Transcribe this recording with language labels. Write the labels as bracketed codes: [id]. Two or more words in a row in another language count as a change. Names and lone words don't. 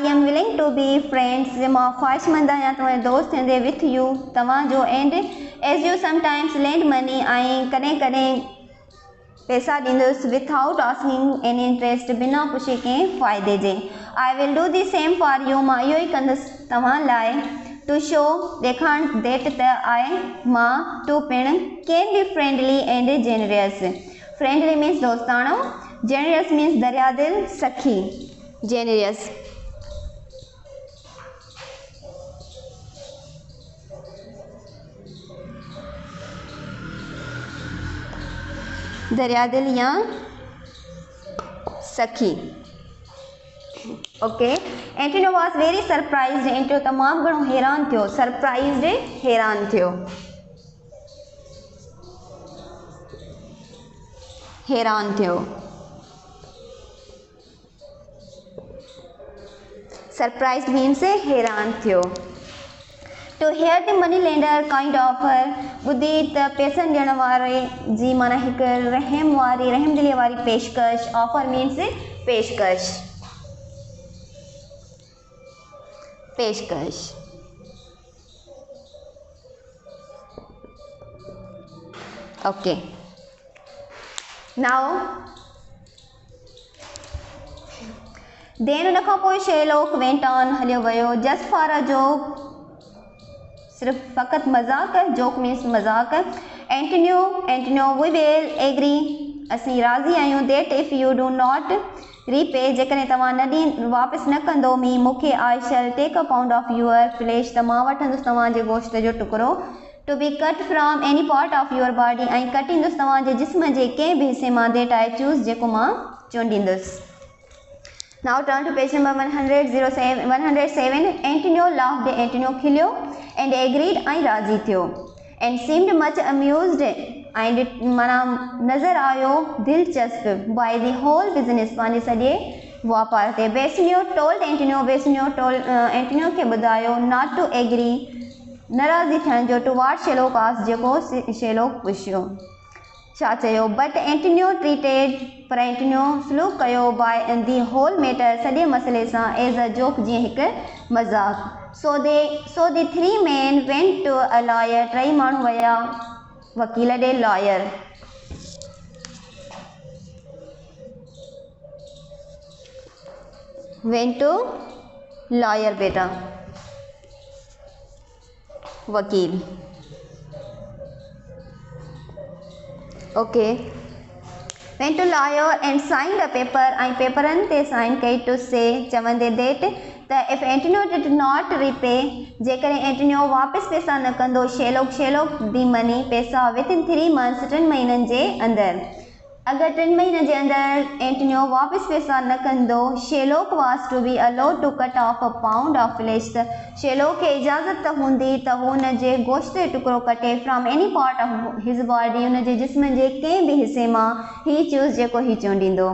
[en] am willing to be friends [sd] मां ख़्वाहिशमंद आहियां तव्हांजो दोस्त थींदे [en] with you तव्हांजो and as you sometimes lend money [sd] ऐं कॾहिं कॾहिं पैसा ॾींदुसि [en] without asking any interest [sd] बिना पुछे कंहिं फ़ाइदे जे [en] I will do the same for you [sd] मां इहो ई कंदुसि तव्हां लाइ [en] to show [sd] ॾेखारण देट त आहे मां टू पिणु [en] can be friendly and generous friendly means दोस्ताणो generous means [sd] दरियादिल सखी [en] जेनरियस [sd] दरियादिल या सखी ओके एंटोनियो [en] was very surprised [sd] एंटोनियो तमामु घणो हैरान थियो सरप्राइज्ड हैरान थियो [en] surprised means [sd] हैरान थियो [en] to hear the money lender kind offer [sd] ॿुधी त पैसनि ॾियण वारे जी माना हिकु रहम दिलीअ वारी पेशकश [en] offer means [sd] पेशकश [en] okay now then [sd] उन खां पोइ [en] Sherlock went on [sd] हलियो वियो [en] just for a joke, [sd] सिर्फ़ फ़क़ति मज़ाक, [en] joke means मज़ाक। Antonio we will agree, [sd] असीं राज़ी आहियूं, [en] that if you do not repay, [sd] जेकॾहिं तव्हां वापसि न कंदो मी मूंखे, [en] I shall take a pound of your flesh, [sd] त मां वठंदुसि तव्हांजे गोश्त जो टुकड़ो, [en] to be cut from any part of your body, [sd] ऐं कटींदुसि तव्हांजे जिस्म जे कंहिं बि हिसे मां, [en] that I choose, [sd] जेको मां चूंडींदुसि। [en] Now turn to page number 107. Antonio laughed, [sd] एंटोनियो खिलियो, [en] and agreed, [sd] ऐं राज़ी थियो, [en] and seemed much amused, [sd] ऐं माना नज़र आयो दिलचस्प, [en] by the whole business, [sd] पंहिंजे सॼे वापार ते। बेसनियो told एंटोनियो खे ॿुधायो, [en] not to agree, [sd] नाराज़ी थियण जो, [en] toward Sherlock asked, [sd] जेको शेरलॉक पुछियो, छा चयो, [en] but Antonio treated, [sd] पर एंटोनियो सलूक कयो, [en] by the whole matter, [sd] सॼे मसइले सां, [en] as a joke, [sd] जीअं हिकु मज़ाक। [en] so the three man went to a lawyer, [sd] टई माण्हू विया वकील ॾे, [en] लॉयर। went to lawyer [sd] बेटा, वकील, [en] ओके। went to lawyer and signed a paper, [sd] ऐं पेपरनि ते साइन कई, [en] to say, चवंदे दैट, त if Antonio did not repay, [sd] जेकॾहिं एंटोनियो वापसि पैसा न कंदो, [en] Sherlock the money, पैसा, विथिन 3 months, [sd] 3 महीननि जे अंदरि, अगरि 3 महीननि जे अंदरि एंटोनियो वापसि पैसा न कंदो, [en] Sherlock was to be allowed to cut off a pound of flesh, [sd] त शेरलॉक खे इजाज़त हूंदी त हू हुन जे गोश्त जो टुकड़ो कटे, [en] from any part of his body, [sd] हुन जे जिस्म जे कंहिं बि हिसे मां, [en] he choose, [sd] जेको ही चूंडींदो।